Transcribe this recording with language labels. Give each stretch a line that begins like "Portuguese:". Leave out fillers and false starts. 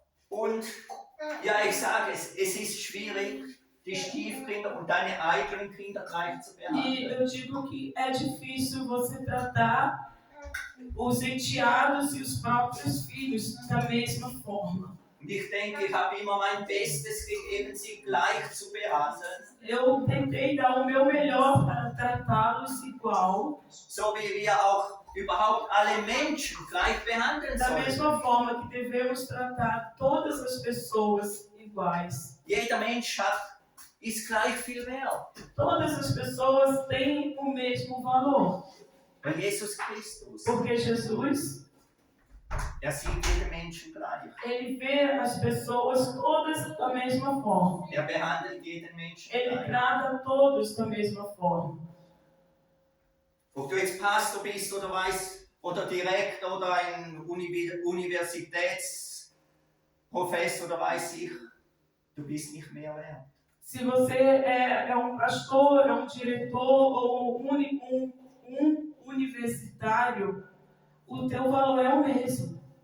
German: Und ja, ich sage es ist schwierig, die Stiefkinder und deine eigenen Kinder gleich zu
Portuguese: E
German: behandeln.
Portuguese: eu digo que é difícil você tratar os enteados e os próprios filhos da mesma forma.
German: Und ich denke, ich habe immer mein Bestes gegeben, sie gleich zu behandeln.
Portuguese: Eu tentei dar o meu melhor para tratá-los igual,
German: So wie wir auch überhaupt alle Menschen gleich behandeln
Portuguese: da
German: sollen.
Portuguese: mesma forma que devemos tratar todas as pessoas iguais.
German: Jeder Mensch ist gleich viel wert.
Portuguese: Todas as pessoas têm o mesmo valor,
German: Weil Jesus Christus,
Portuguese: porque Jesus,
German: sieht jeden Menschen gleich.
Portuguese: ele vê as pessoas todas da mesma forma.
German: Er behandelt jeden Menschen
Portuguese: Ele
German: gleich.
Portuguese: trata todos da mesma forma.
German: Ob du jetzt Pastor bist oder Direktor oder ein Universitätsprofessor oder weiß ich, du bist nicht mehr wert.
Portuguese: Se você é pastor, é diretor ou universitário, o teu valor é o mesmo.